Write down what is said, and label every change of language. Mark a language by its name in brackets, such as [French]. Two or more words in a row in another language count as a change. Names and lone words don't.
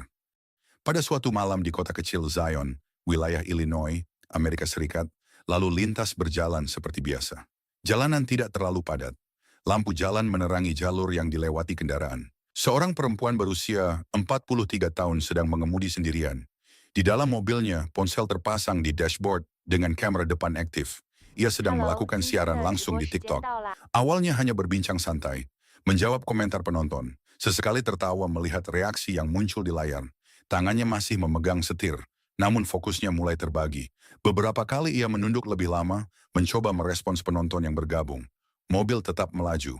[Indonesian] Pada suatu malam di kota kecil Zion, wilayah Illinois, Amerika Serikat, lalu lintas berjalan seperti biasa. Jalanan tidak terlalu padat. Lampu jalan menerangi jalur yang dilewati kendaraan. Seorang perempuan berusia 43 tahun sedang mengemudi sendirian. Di dalam mobilnya, ponsel terpasang di dashboard dengan kamera depan aktif. Ia sedang [Chinese] ，Hello， [Indonesian] melakukan [Chinese] 今天 [Indonesian] siaran [Chinese] 的直 [Indonesian] langsung [Chinese] 播 [Indonesian] di [Chinese] 时间 [Indonesian] TikTok. [Chinese] 到了。 [Indonesian] Awalnya hanya berbincang santai, menjawab komentar penonton. Sesekali tertawa melihat reaksi yang muncul di layar. Tangannya masih memegang setir, namun fokusnya mulai terbagi. Beberapa kali ia menunduk lebih lama, mencoba merespons penonton yang bergabung. Mobil tetap melaju.